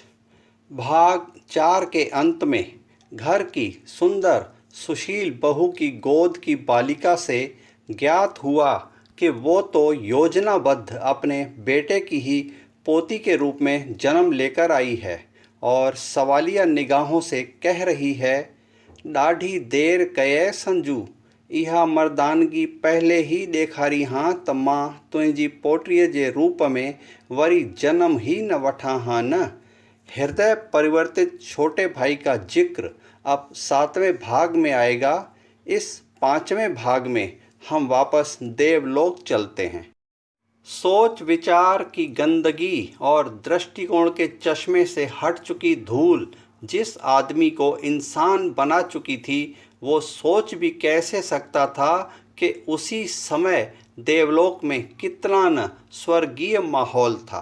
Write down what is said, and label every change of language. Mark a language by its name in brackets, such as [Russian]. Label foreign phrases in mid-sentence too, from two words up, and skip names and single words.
[Hindi] भाग 4 के अंत में घर की सुंदर सुशील बहू की गोद की बालिका से ज्ञात हुआ कि वो तो योजनाबद्ध अपने बेटे की ही पोती के रूप में जन्म लेकर आई है और सवालिया निगाहों से कह रही है, [Sindhi] ॾाढी देर कये संजू, इहा मर्दानगी पहले ही ॾेखारी हाँ त मां तुंहिंजी पोटीअ जे रूप में वरी जन्म ही न वठां हाँ न। [Hindi] हृदय परिवर्तित छोटे भाई का जिक्र अब 7वें भाग में आएगा। इस 5वें भाग में हम वापस देवलोक चलते हैं। सोच विचार की गंदगी और दृष्टिकोण के चश्मे से हट चुकी धूल जिस आदमी को इंसान बना चुकी थी, वो सोच भी कैसे सकता था कि उसी समय देवलोक में कितना न स्वर्गीय माहौल था।